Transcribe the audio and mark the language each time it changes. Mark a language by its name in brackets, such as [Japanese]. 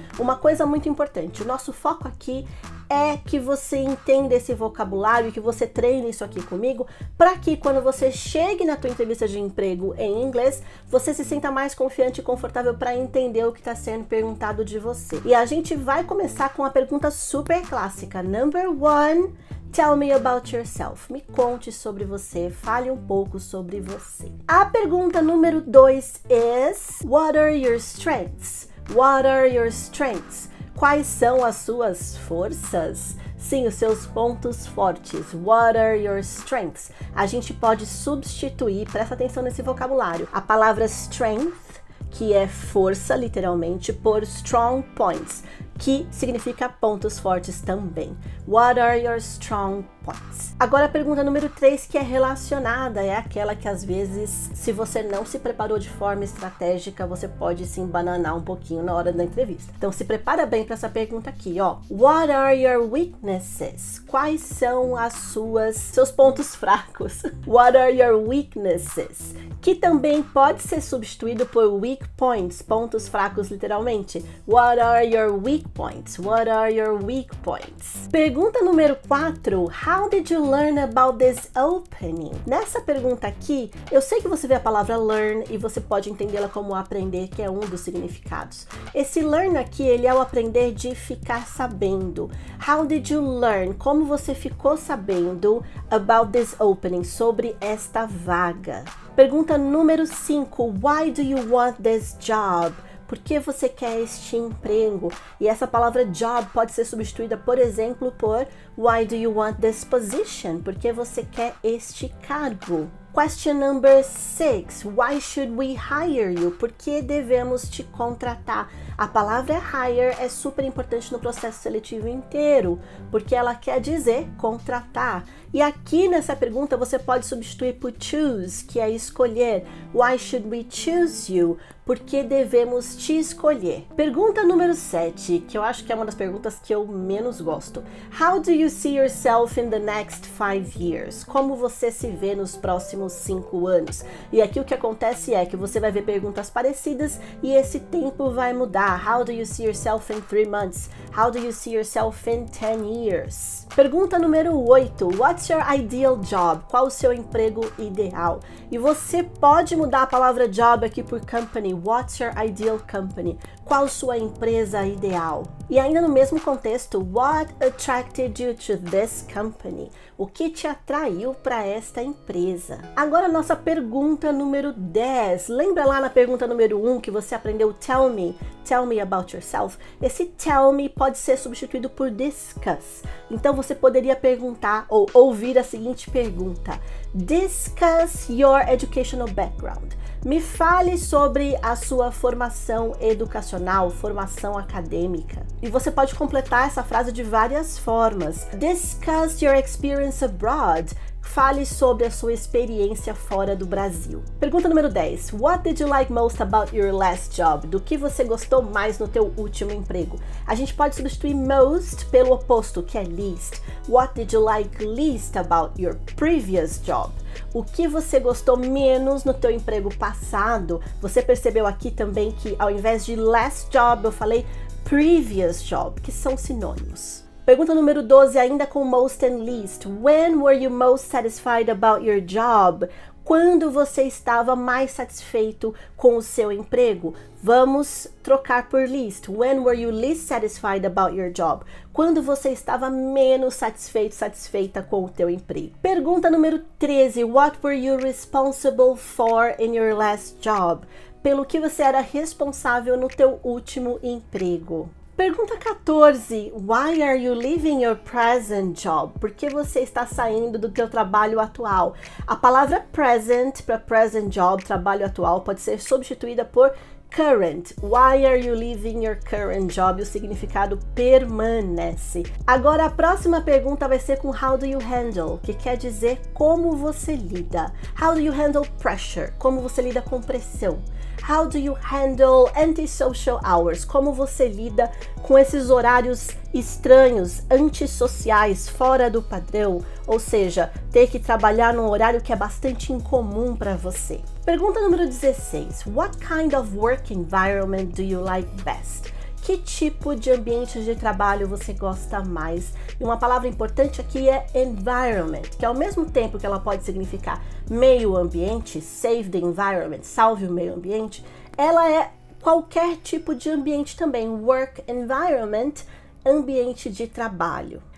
[Portuguese] Uma coisa muito importante, o nosso foco aqui é que você entenda esse vocabulário e que você treine isso aqui comigo para que quando você chegue na tua entrevista de emprego em inglês, você se sinta mais confiante e confortável para entender o que está sendo perguntado de você. E a gente vai começar com uma pergunta super clássica. [English] Number 1, tell me about yourself. [Portuguese] Me conte sobre você, fale um pouco sobre você. A pergunta número 2 [English] is, what are your strengths? What are your strengths? [Portuguese] Quais são as suas forças? Sim, os seus pontos fortes. [English] What are your strengths? [Portuguese] A gente pode substituir, presta atenção nesse vocabulário, a palavra strength, que é força, literalmente, por strong points, que significa pontos fortes também. [English] What are your strong points? [Portuguese] Agora a pergunta número 3, que é relacionada, é aquela que às vezes, se você não se preparou de forma estratégica, você pode se embananar um pouquinho na hora da entrevista. Então se prepara bem para essa pergunta aqui, ó. [English] What are your weaknesses? [Portuguese] Quais são seus pontos fracos? [English] What are your weaknesses? [Portuguese] Que também pode ser substituído por weak points, pontos fracos literalmente. [English] What are your weak points? What are your weak points? [Portuguese] Pergunta número 4. [English] How did you learn about this opening? [Portuguese] Nessa pergunta aqui, eu sei que você vê a palavra learn e você pode entendê-la como aprender, que é um dos significados. Esse learn aqui, ele é o aprender de ficar sabendo. [English] How did you learn? [Portuguese] Como você ficou sabendo [English] about this opening, [Portuguese] sobre esta vaga? Pergunta número 5. [English] Why do you want this job? [Portuguese] Por que você quer este emprego? E essa palavra job pode ser substituída, por exemplo, por [English] why do you want this position? [Portuguese] Por que você quer este cargo? [English] Question number 6. Why should we hire you? [Portuguese] Por que devemos te contratar? A palavra hire é super importante no processo seletivo inteiro, porque ela quer dizer contratar. E aqui nessa pergunta você pode substituir por choose, que é escolher. [English] Why should we choose you? [Portuguese] Por que devemos te escolher? Pergunta número 7, que eu acho que é uma das perguntas que eu menos gosto. [English] How do you see yourself in the next 5 years? [Portuguese] Como você se vê nos próximos 5 anos? E aqui o que acontece é que você vai ver perguntas parecidas e esse tempo vai mudar. [English] How do you see yourself in 3 months? How do you see yourself in 10 years? [Portuguese] Pergunta número 8. [English] What's your ideal job? [Portuguese] Qual o seu emprego ideal? E você pode mudar a palavra job aqui por company. [English] What's your ideal company? [Portuguese] Qual sua empresa ideal? E ainda no mesmo contexto, [English] what attracted you to this company? [Portuguese] O que te atraiu para esta empresa? Agora a nossa pergunta número 10. Lembra lá na pergunta número 1 que você aprendeu [English] tell me about yourself? [Portuguese] Esse tell me pode ser substituído por discuss. Então você poderia perguntar ou ouvir a seguinte pergunta. [English] Discuss your educational background. [Portuguese] Me fale sobre a sua formação educacional, formação acadêmica. E você pode completar essa frase de várias formas. [English] Discuss your experience abroad. [Portuguese] Fale sobre a sua experiência fora do Brasil. Pergunta número 10. [English] What did you like most about your last job? [Portuguese] Do que você gostou mais no teu último emprego? A gente pode substituir most pelo oposto, que é least. [English] What did you like least about your previous job? [Portuguese] O que você gostou menos no teu emprego passado? Você percebeu aqui também que ao invés de last job, eu falei previous job, que são sinônimos. Pergunta número 12, ainda com most and least. [English] When were you most satisfied about your job? [Portuguese] Quando você estava mais satisfeito com o seu emprego? Vamos trocar por least. [English] When were you least satisfied about your job? [Portuguese] Quando você estava menos satisfeita com o teu emprego? Pergunta número 13. [English] What were you responsible for in your last job? [Portuguese] Pelo que você era responsável no teu último emprego? Pergunta 14. [English] Why are you leaving your present job? [Portuguese] Por que você está saindo do teu trabalho atual? A palavra present para present job, trabalho atual, pode ser substituída por [English] current. Why are you leaving your current job? [Portuguese] O significado permanece. Agora a próxima pergunta vai ser com [English] how do you handle, [Portuguese] que quer dizer como você lida. [English] How do you handle pressure? [Portuguese] Como você lida com pressão. [English] How do you handle antisocial hours? [Portuguese] Como você lida com esses horários estranhos, antissociais, fora do padrão? Ou seja, ter que trabalhar num horário que é bastante incomum para você. Pergunta número 16. [English] What kind of work environment do you like best? [Portuguese] Que tipo de ambiente de trabalho você gosta mais? E uma palavra importante aqui é environment, que ao mesmo tempo que ela pode significar meio ambiente, [English] save the environment, [Portuguese] salve o meio ambiente, ela é qualquer tipo de ambiente também, work environment, ambiente de trabalho.